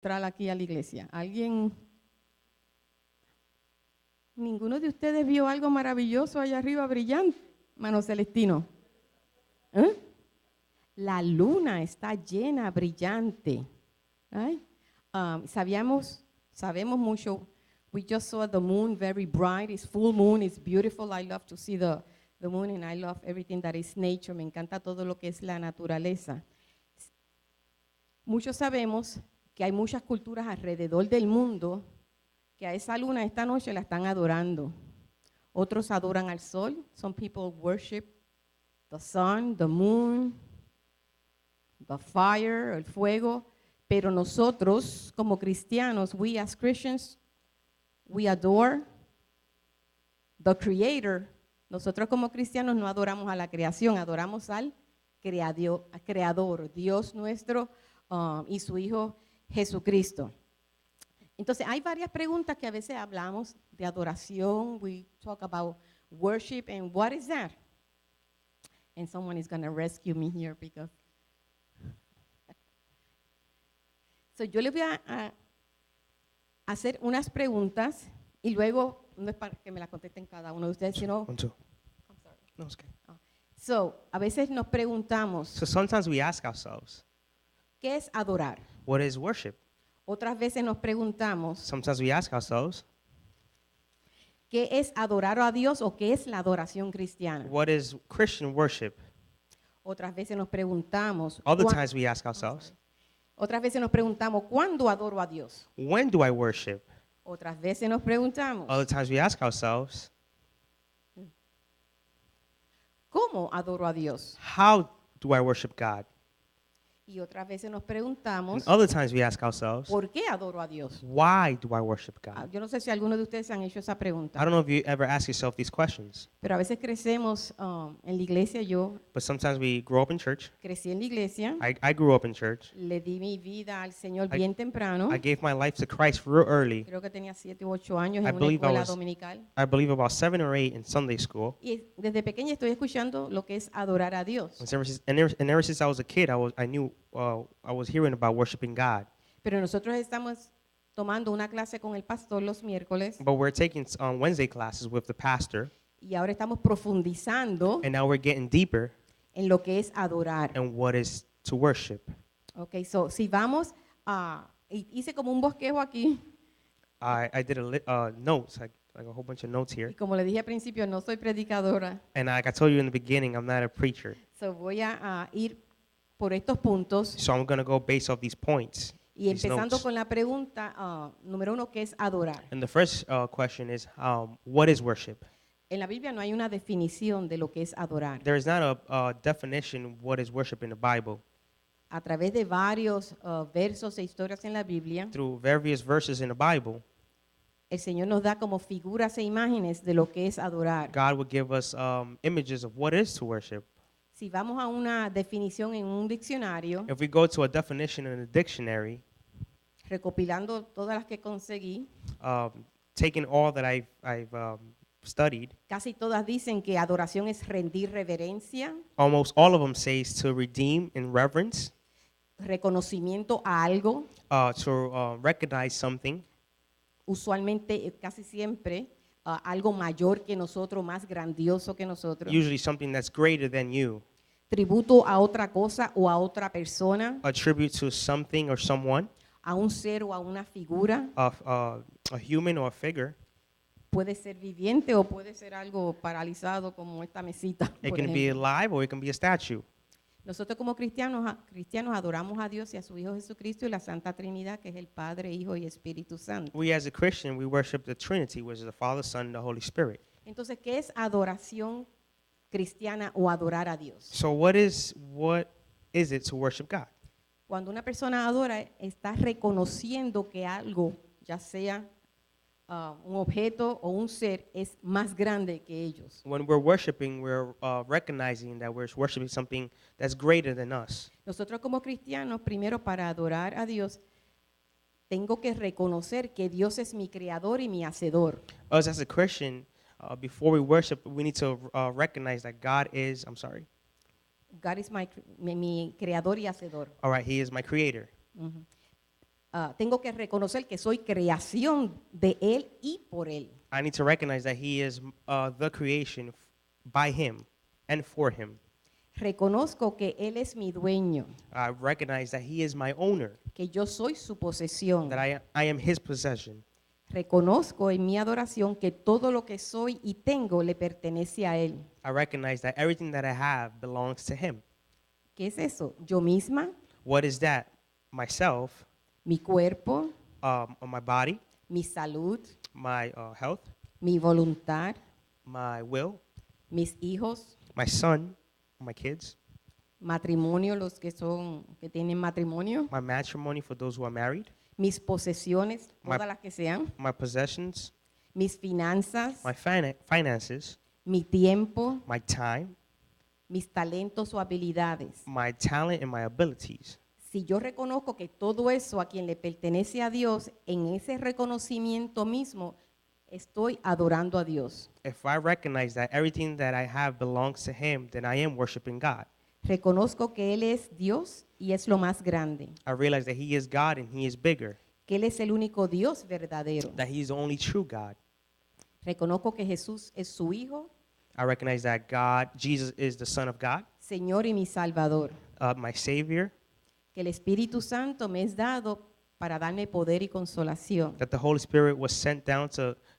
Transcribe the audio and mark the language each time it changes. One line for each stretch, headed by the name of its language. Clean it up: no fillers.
Spanish: entrar aquí a la iglesia. ¿Alguien? ¿Ninguno de ustedes vio algo maravilloso allá arriba brillante? Mano Celestino. ¿Eh? La luna está llena, brillante.
English: Right?
Spanish: Sabemos mucho.
English: We just saw the moon very bright. It's full moon. It's beautiful. I love to see the moon and I love everything that is nature.
Spanish: Me encanta todo lo que es la naturaleza. Muchos sabemos que hay muchas culturas alrededor del mundo que a esa luna esta noche la están adorando. Otros adoran al sol.
English: Some people worship the sun, the moon, the fire,
Spanish: el fuego. Pero nosotros, como cristianos,
English: we as Christians, we adore the Creator.
Spanish: Nosotros como cristianos no adoramos a la creación, adoramos al Creador, Dios nuestro y su Hijo Jesucristo. Entonces, hay varias preguntas que a veces hablamos de adoración.
English: We talk about worship and what is that? And someone is going to rescue me here because...
Spanish: So, yo les voy a hacer unas preguntas y luego, no es para que me las contesten cada uno de ustedes, sino...
English: One, two. I'm sorry. No, it's okay.
Spanish: So, a veces nos preguntamos,
English: So sometimes we ask ourselves,
Spanish: ¿qué es adorar?
English: what is worship?
Spanish: Otras veces nos preguntamos,
English: Sometimes we ask ourselves,
Spanish: ¿qué es adorar a Dios o qué es la adoración cristiana?
English: what is Christian worship?
Spanish: Otras veces nos preguntamos,
English: Other times we ask ourselves,
Spanish: ¿cuándo adoro a Dios?
English: when do I worship?
Spanish: Otras veces nos preguntamos,
English: Other times we ask ourselves,
Spanish: ¿cómo adoro a Dios?
English: how do I worship God?
Spanish: Y otras veces nos preguntamos,
English: And other times we ask ourselves,
Spanish: ¿por qué adoro a Dios?
English: why do I worship God?
Spanish: Yo no sé si algunos de ustedes han hecho esa
English: I
Spanish: pregunta,
English: don't know if you ever ask yourself these questions,
Spanish: pero a veces crecemos en la iglesia. Yo
English: but sometimes we grow up in church.
Spanish: crecí en la iglesia,
English: I grew up in church.
Spanish: le di mi vida al Señor
English: I-
Spanish: bien temprano.
English: I gave my life to Christ real early.
Spanish: Creo que tenía 7 u 8 años
English: I
Spanish: en una
English: believe I
Spanish: escuela
English: was-
Spanish: dominical.
English: I believe about 7 or 8 in Sunday school.
Spanish: Y desde pequeña estoy escuchando lo que es adorar a Dios.
English: And ever since I was a kid, I knew I was hearing about worshiping God.
Spanish: Pero nosotros estamos tomando una clase con el pastor los miércoles
English: But we're taking Wednesday classes with the pastor,
Spanish: y ahora estamos profundizando
English: and now we're getting deeper
Spanish: en lo que es adorar.
English: in what is to worship.
Spanish: Okay, so si vamos a hice como un bosquejo aquí
English: I did notes, like a whole bunch of notes
Spanish: y
English: here.
Spanish: como le dije al principio no soy predicadora.
English: And like I told you in the beginning, I'm not a preacher.
Spanish: So voy a ir por estos puntos
English: So I'm going to go based off these points.
Spanish: y
English: these
Spanish: empezando
English: notes.
Spanish: con la pregunta número 1, ¿qué es adorar?
English: And the first question is, what is worship?
Spanish: En la Biblia no hay una definición de lo que es adorar.
English: There is not a definition what is worship in the Bible.
Spanish: A través de varios versos e historias en la Biblia,
English: Through various verses in the Bible,
Spanish: el Señor nos da como figuras e imágenes de lo que es adorar.
English: God will give us images of what is to worship.
Spanish: Si vamos a una definición en un diccionario,
English: If we go to a definition in a dictionary,
Spanish: recopilando todas las que conseguí,
English: taking all that I've studied,
Spanish: casi todas dicen que adoración es rendir reverencia,
English: almost all of them says to redeem in reverence,
Spanish: reconocimiento a algo,
English: to recognize something,
Spanish: usualmente, casi siempre, algo mayor que nosotros, más grandioso que nosotros,
English: usually something that's greater than you,
Spanish: tributo a otra cosa o a otra persona,
English: a tribute to something or someone,
Spanish: a un ser o a una figura.
English: a human or a figure.
Spanish: Puede ser viviente o puede ser algo paralizado como esta mesita.
English: It
Spanish: por
English: can be
Spanish: ejemplo.
English: alive or it can be a statue.
Spanish: Nosotros como cristianos adoramos a Dios y a su Hijo Jesucristo y la Santa Trinidad, que es el Padre, Hijo y Espíritu Santo.
English: We as a Christian, we worship the Trinity, which is the Father, Son, and the Holy Spirit.
Spanish: Entonces, ¿qué es adoración cristiana o adorar a Dios?
English: So what is it to worship God?
Spanish: Cuando una persona adora, está reconociendo que algo, ya sea un objeto o un ser, es más grande que ellos.
English: When we're worshiping, we're recognizing that we're worshiping something that's greater than us.
Spanish: Nosotros como cristianos, primero para adorar a Dios, tengo que reconocer que Dios es mi creador y mi hacedor.
English: Us as a Christian, before we worship, we need to recognize that God is, God is
Spanish: mi creador y hacedor.
English: all right, He is my creator. Ujú.
Spanish: tengo que reconocer que soy creación de Él y por Él.
English: I need to recognize that He is the creation by Him and for Him.
Spanish: Reconozco que Él es mi dueño,
English: I recognize that He is my owner,
Spanish: que yo soy su posesión.
English: that I am His possession.
Spanish: Reconozco en mi adoración que todo lo que soy y tengo le pertenece a Él.
English: I recognize that everything that I have belongs to Him.
Spanish: ¿Qué es eso? Yo misma,
English: What is that? Myself,
Spanish: mi cuerpo,
English: my body,
Spanish: mi salud,
English: my health,
Spanish: mi voluntad,
English: my will,
Spanish: mis hijos,
English: my son, my kids,
Spanish: matrimonio, los que tienen matrimonio,
English: my matrimony for those who are married,
Spanish: mis posesiones,
English: My-
Spanish: todas las que sean,
English: my possessions,
Spanish: mis finanzas,
English: my finances,
Spanish: mi tiempo,
English: my time,
Spanish: mis talentos o habilidades.
English: my talent, and my abilities.
Spanish: Si yo reconozco que todo eso a quien le pertenece a Dios, en ese reconocimiento mismo estoy adorando a Dios.
English: If I recognize that everything that I have belongs to Him, then I am worshiping God.
Spanish: Reconozco que Él es Dios y es lo más grande,
English: I realize that He is God and He is bigger,
Spanish: que Él es el único Dios verdadero.
English: that He is the only true God.
Spanish: Reconozco que Jesús es su Hijo,
English: I recognize that Jesus is the Son of God,
Spanish: Señor y mi Salvador,
English: my Savior,
Spanish: que el Espíritu Santo me es dado para darme poder y consolación.
English: that the Holy Spirit was sent down to